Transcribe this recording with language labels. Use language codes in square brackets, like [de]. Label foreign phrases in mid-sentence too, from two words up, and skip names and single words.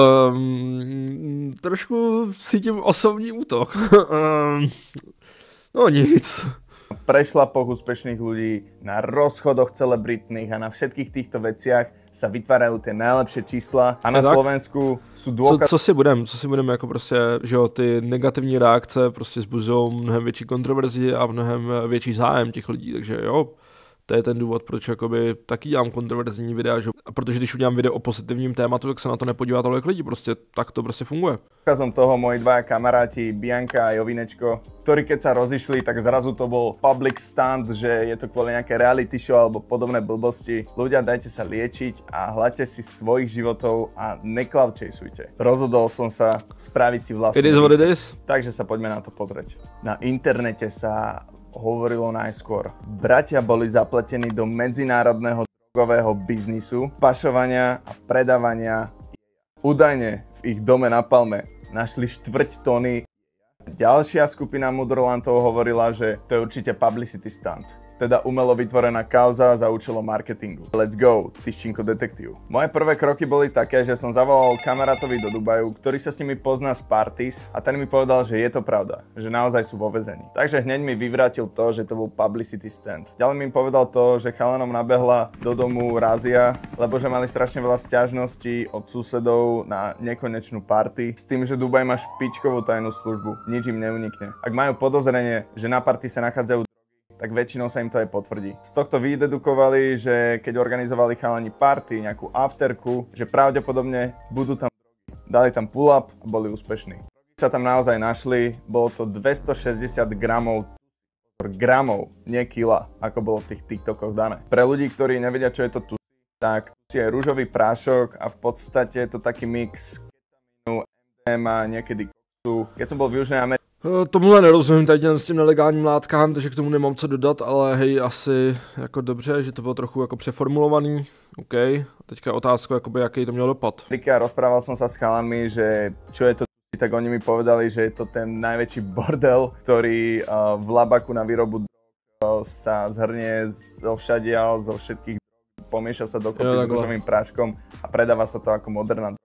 [cs] trošku cítím osobní útok. No nic. [sk] Prešlapoch úspešných ľudí, na rozchodoch celebritných a na všetkých týchto veciach sa vytvárajú tie najlepšie čísla a na Slovensku sú dôkazy. [cs] Co si budeme jako prostě, že jo, ty negativní reakce prostě zbuzují mnohem větší kontroverzi a mnohem větší zájem těch lidí, takže jo. To je ten důvod, proč jakoby taky dělám kontroverzní videa, že? A protože když udělám video o pozitivním tématu, tak se na to nepodívá tolik lidí, prostě tak to prostě funguje. [sk] Ukazom toho moji dvaja kamaráti, Bianka a Jovinečko, ktorí keď sa rozišli, tak zrazu to bol [en] public stunt, [sk] že je to kvôli nejaké reality show alebo podobné blbosti. Ľudia, dajte sa liečiť a hľadte si svojich životov a neklavčejsujte. Rozhodol som sa spraviť si vlastný. [en] It is what it is. [sk] Takže sa poďme na to pozrieť. Na internete sa hovorilo najskôr. Bratia boli zapletení do medzinárodného drogového biznisu, pašovania a predávania. Údajne v ich dome na Palme našli 4 tony. Ďalšia skupina mudrolantov hovorila, že to je určite [en] publicity stunt. [sk] Teda umelo vytvorená kauza za účelom marketingu. [en] Let's go, [sk] Tyščinko detektív. Moje prvé kroky boli také, že som zavolal kamarátovi do Dubaju, ktorý sa s nimi pozná z parties a ten mi povedal, že je to pravda, že naozaj sú vo väzení. Takže hneď mi vyvrátil to, že to bol [en] publicity stunt. [sk] Ďalej mi povedal to, že chalanom nabehla do domu razia, lebo že mali strašne veľa sťažností od susedov na nekonečnú party s tým, že Dubaj má špičkovú tajnú službu. Nič im neunikne. Ak majú podozrenie, že na party sa nachádzajú tak väčšinou sa im to aj potvrdí. Z tohto vydedukovali, že keď organizovali chalani party, nejakú afterku, že pravdepodobne budú tam drogy. Dali tam pull-up a boli úspešní. Drogy sa tam naozaj našli, bolo to 260 gramov, nie kila, ako bolo v tých TikTokoch dané. Pre ľudí, ktorí nevedia, čo je to tu, tak tu je rúžový prášok a v podstate je to taký mix ketamínu, MDMA, niekedy koksu. Keď som bol v Južnej Amerike, [cs] Tomuhle nerozumím tady s tím nelegálním látkám, takže k tomu nemám co dodat, ale hej, asi jako dobře, že to bylo trochu jako přeformulovaný, OK. A teďka otázka, jakoby, jaký to měl dopad. [sk] Rozprával som sa s chalanmi, že čo je to, tak oni mi povedali, že je to ten najväčší bordel, ktorý v Labaku na výrobu sa zhrnie zo všadiaľ, zo všetkých drog, pomieša sa dokopy s rúžovým práškom a predáva sa to ako moderná droga.